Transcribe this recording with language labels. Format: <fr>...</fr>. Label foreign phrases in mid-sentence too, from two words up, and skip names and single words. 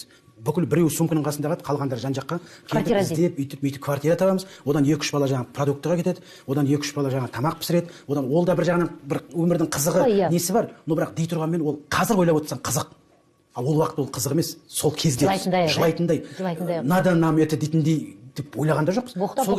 <kk>Бүкіл біреу сумканың қасында қалады, қалғандар жан жаққа келіп іздеп, өйтіп квартира табамыз. Одан 2-3 бала жаңағы продуктыға кетеді, одан 2-3 бала жаңағы тамақ пісіреді. Одан ол да бір жағынан бір өмірдің қызығы несі бар. Но бірақ дей тұрғанмен ол қазір ойлап отырсаң қызық. Ал ол уақыт ол қызық емес. Сол кезде жылайтындай.</kk> <ru>Надо нам это</ru> <kk>дейтіндей деп ойлаған да жоқпыз.</kk>